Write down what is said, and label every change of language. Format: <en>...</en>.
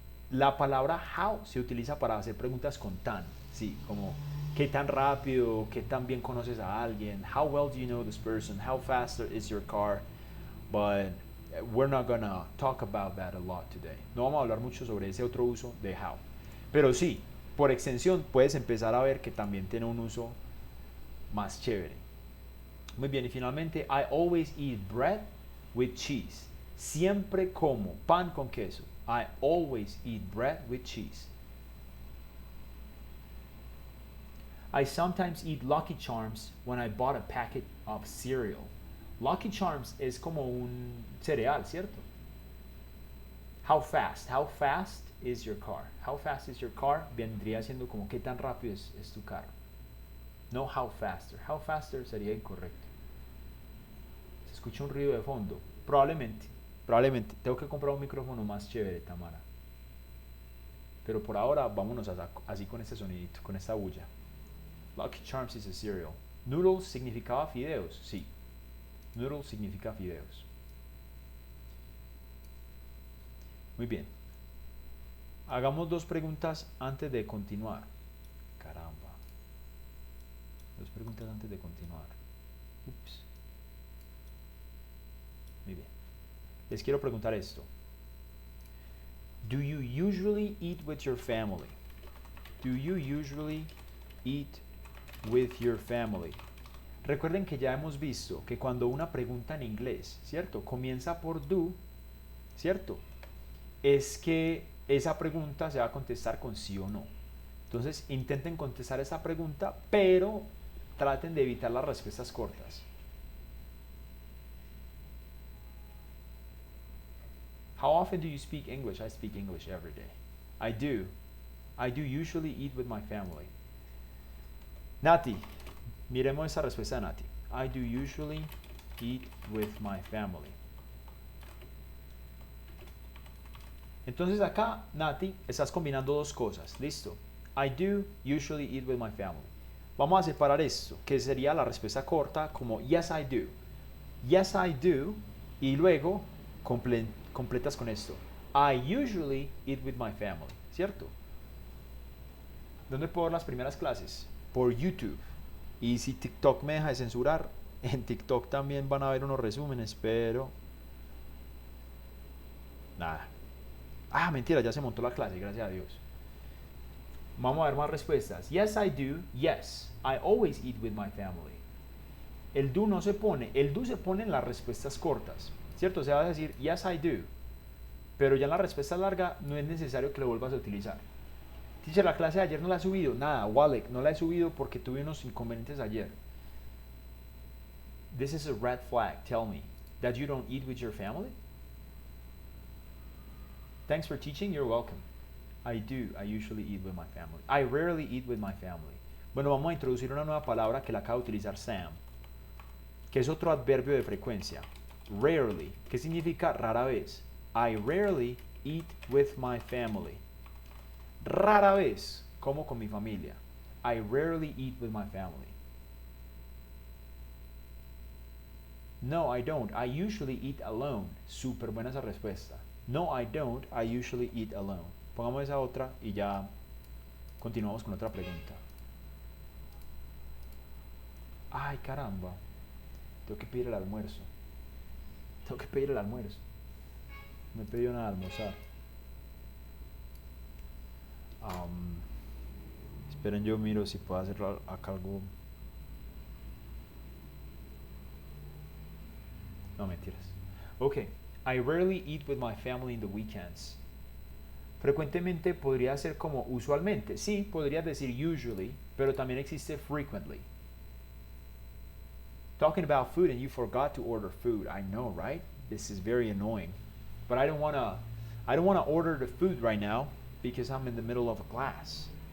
<es>La palabra how se utiliza para hacer preguntas con tan. Sí, como qué tan rápido, qué tan bien conoces a alguien.</es> <en>How well do you know this person? How fast is your car? But we're not gonna talk about that a lot today.</en> <es>No vamos a hablar mucho sobre ese otro uso de how. Pero sí, por extensión puedes empezar a ver que también tiene un uso más chévere. Muy bien, y finalmente,</es> <en>I always eat bread with cheese.</en> <es>Siempre como pan con queso.</es> <en>I always eat bread with cheese. I sometimes eat Lucky Charms when I bought a packet of cereal.</en> <es>Lucky Charms es como un cereal, ¿cierto?</es> <en>How fast? How fast is your car? How fast is your car?</en> <es>Vendría siendo como qué tan rápido es tu carro.</es> <en>No how faster. How faster</en> <es>sería incorrecto. Se escucha un ruido de fondo. Probablemente. Tengo que comprar un micrófono más chévere, Tamara. Pero por ahora vámonos así con este sonidito, con esta bulla.</es> <en>Lucky Charms is a cereal.</en> <es>Noodles significaba fideos, sí. Noodles significa fideos. Muy bien. Hagamos dos preguntas antes de continuar. Caramba. Dos preguntas antes de continuar. Ups. Muy bien. Les quiero preguntar esto.</es> <en>Do you usually eat with your family? Do you usually eat with your family?</en> <es>Recuerden que ya hemos visto que cuando una pregunta en inglés, ¿cierto? Comienza por do, ¿cierto? Es que esa pregunta se va a contestar con sí o no. Entonces intenten contestar esa pregunta, pero traten de evitar las respuestas cortas.</es> <en>How often do you speak English? I speak English every day. I do. I do usually eat with my family.</en> <es>Nati, miremos esa respuesta de Nati.</es> <en>I do usually eat with my family.</en> <es>Entonces acá, Nati, estás combinando dos cosas. Listo.</es> <en>I do usually eat with my family.</en> <es>Vamos a separar esto, que sería la respuesta corta como</es> <en>yes I do. Yes I do.</en> <es>Y luego completas con esto.</es> <en>I usually eat with my family.</en> <es>¿Cierto? ¿Dónde puedo ver las primeras clases? Por YouTube. Y si TikTok me deja de censurar, en TikTok también van a ver unos resúmenes, pero... nada. Ah, mentira, ya se montó la clase, gracias a Dios. Vamos a ver más respuestas.</es> <en>Yes, I do. Yes, I always eat with my family.</en> <es>El do no se pone. El do se pone en las respuestas cortas. ¿Cierto? O sea, vas a decir,</es> <en>yes, I do.</en> <es>Pero ya en la respuesta larga no es necesario que lo vuelvas a utilizar. Teacher, la clase de ayer no la he subido. Nada, Walek, no la he subido porque tuve unos inconvenientes ayer.</es> <en>This is a red flag. Tell me that you don't eat with your family? Thanks for teaching. You're welcome. I do. I usually eat with my family. I rarely eat with my family.</en> <es>Bueno, vamos a introducir una nueva palabra que la acaba de utilizar Sam, que es otro adverbio de frecuencia. Rarely. ¿Qué significa rara vez?</es> <en>I rarely eat with my family.</en> <es>Rara vez como con mi familia.</es> <en>I rarely eat with my family. No, I don't. I usually eat alone.</en> <es>Súper buena esa respuesta.</es> <en>No, I don't. I usually eat alone.</en> <es>Pongamos esa otra y ya continuamos con otra pregunta. Ay, caramba. Tengo que pedir el almuerzo. Tengo que pedir el almuerzo. No he pedido nada de almorzar. Esperen, yo miro si puedo hacer acá algo. No, mentiras. Ok.</es> <en>I rarely eat with my family in the weekends.</en> <es>Frecuentemente podría ser como usualmente. Sí, podrías decir usually, pero también existe frequently.</es> <en>Talking about food and you forgot to order food. I know, right? This is very annoying. But I don't want to order the food right now because I'm in the middle of a class.</en>